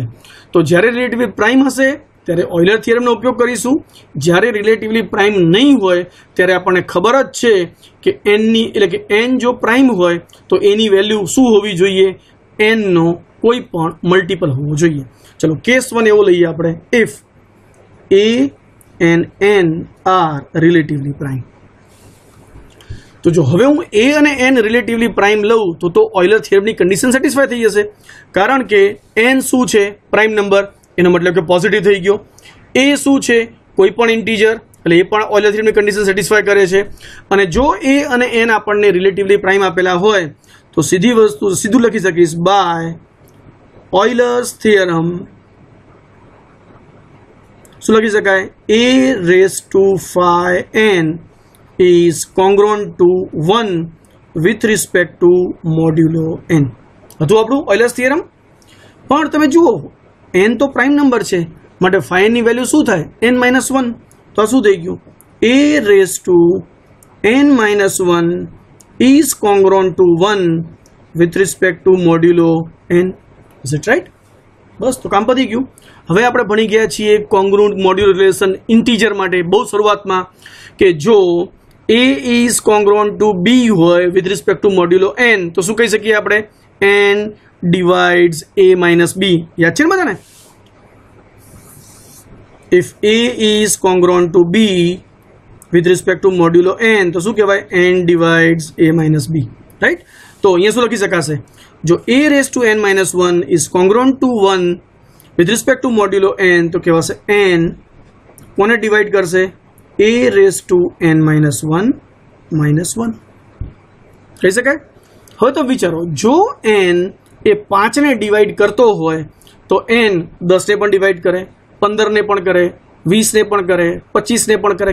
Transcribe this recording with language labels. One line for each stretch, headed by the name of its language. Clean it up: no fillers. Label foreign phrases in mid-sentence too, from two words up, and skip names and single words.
Gujarati: તો જ્યારે
English: relatively prime
Gujarati: હશે ત્યારે ઓઇલર થિયરમનો ઉપયોગ કરીશું. જ્યારે
English: relatively prime
Gujarati: નહીં હોય ત્યારે આપણને ખબર જ છે કે n ની એટલે કે n જો પ્રાઇમ હોય તો એની વેલ્યુ શું હોવી જોઈએ? n નો કોઈ પણ મલ્ટિપલ હોવો જોઈએ. ચલો કેસ 1 એવો લઈએ આપણે,
English: if a and n are relatively prime.
Gujarati: તો જો હવે હું a અને n
English: relatively prime
Gujarati: લઉં તો ઓઇલર થિયરમની
English: condition satisfy
Gujarati: થઈ જશે. કારણ કે n શું છે?
English: prime number.
Gujarati: એનો મતલબ કે પોઝિટિવ થઈ ગયો. a શું છે? કોઈ પણ ઇન્ટીજર, એટલે એ પણ ઓઇલર થિયરમની
English: condition satisfy
Gujarati: કરે છે. અને જો a અને n આપણને
English: relatively prime
Gujarati: આપેલા હોય તો સીધું લખી શકીશ
English: by Euler's theorem.
Gujarati: શું લખી શકાય?
English: a⁵n is congruent to 1 with respect to modulo n.
Gujarati: હતું આપણું ઓઇલર્સ થિયરમ. પણ તમે જુઓ n તો
English: prime number
Gujarati: છે માટે 5 ની વેલ્યુ શું થાય? n-1. તો આ શું થઈ ગયું?
English: a⁻n-1 is congruent to 1 with respect to modulo n. Is it right?
Gujarati: બસ તો કામ પતી ગયું. હવે આપણે ભણી ગયા છીએ
English: congruent module relation integer
Gujarati: માટે બહુ શરૂઆતમાં કે જો
English: a is congruent to b
Gujarati: હોય
English: with respect to modulo n
Gujarati: તો શું કહી શકીએ આપણે?
English: n divides a-b.
Gujarati: યાદ છે ને બધાને?
English: if a is congruent to b with respect to modulo n
Gujarati: તો શું કહેવાય?
English: n divides a-b.
Gujarati: રાઈટ? તો અહીંયા શું લખી શકાશે? જો
English: a⁻n-1 is congruent to 1 with respect to modulo n
Gujarati: તો કહેવાશે n કોને ડિવાઈડ કરશે? a⁻n-1 -1 કહી શકાય. હવે તો વિચારો, જો n એ 5 ને ડિવાઈડ કરતો હોય તો n 10 ને પણ ડિવાઈડ કરે, 15 ને પણ કરે, 20 ને પણ કરે, 25 ને પણ કરે.